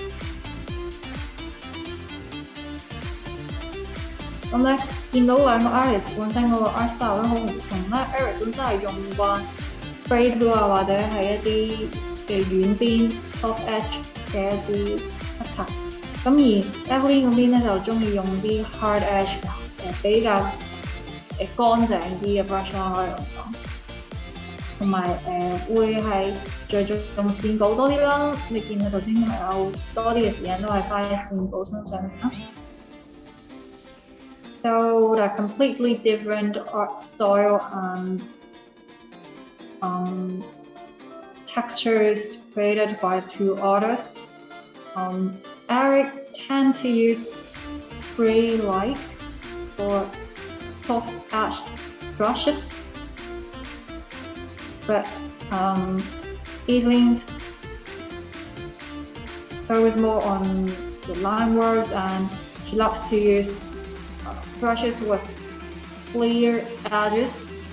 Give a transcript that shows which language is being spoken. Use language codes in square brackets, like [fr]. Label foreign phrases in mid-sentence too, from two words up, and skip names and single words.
[yue] 咁咧見到兩個 artist 本身嗰個 art style 都好唔同啦 ，Erick 本身係用慣 [en] spray glue [yue] 啊，或者係一啲嘅軟邊 [en] soft edge [yue] 嘅一啲筆刷。咁而 Evelyn 嗰邊咧就中意用啲 [en] hard edge [yue] 比較乾淨啲嘅 brush 啦，可以咁講。同埋會係着重線稿多啲啦。你見佢頭先係有多啲嘅時間都係花喺線稿身上面啦。 [en] So the completely different art style and textures created by two artists. Erick tend to use spray-like or soft edge brushes, but Evelyn focuses more on the line works, and she loves to use brushes with clear edges.